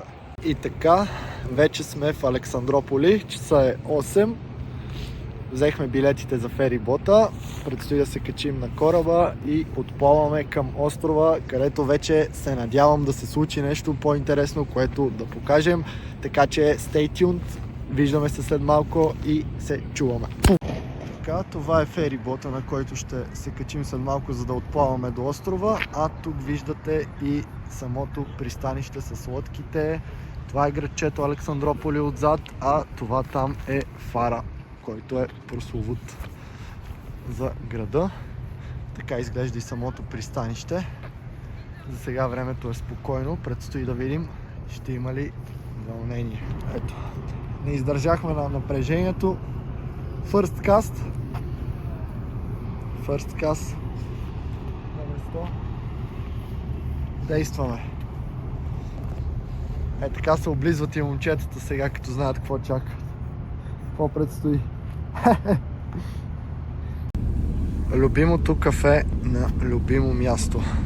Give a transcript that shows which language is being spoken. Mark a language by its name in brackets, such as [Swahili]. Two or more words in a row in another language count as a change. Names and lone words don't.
[Bulgarian] И така, вече сме в Александрополи, часа е 8. Взехме билетите за ферибота, предстои да се качим на кораба и отплаваме към острова, където вече се надявам да се случи нещо по-интересно, което да покажем. Така че [English] stay tuned, [Bulgarian] виждаме се след малко и се чуваме. Така, това е ферибота, на който ще се качим след малко, за да отплаваме до острова. А тук виждате и самото пристанище с лодките. Това е градчето Александрополи отзад, а това там е фара, който е прословут за града. Така изглежда и самото пристанище. За сега времето е спокойно, предстои да видим ще има ли вълнение. Ето, не издържахме на напрежението. [English] First cast [Bulgarian] на место. Действаме. Е, така се облизват и момчетата сега, като знаят какво чакат. Какво предстои? Любимото кафе на любимо място.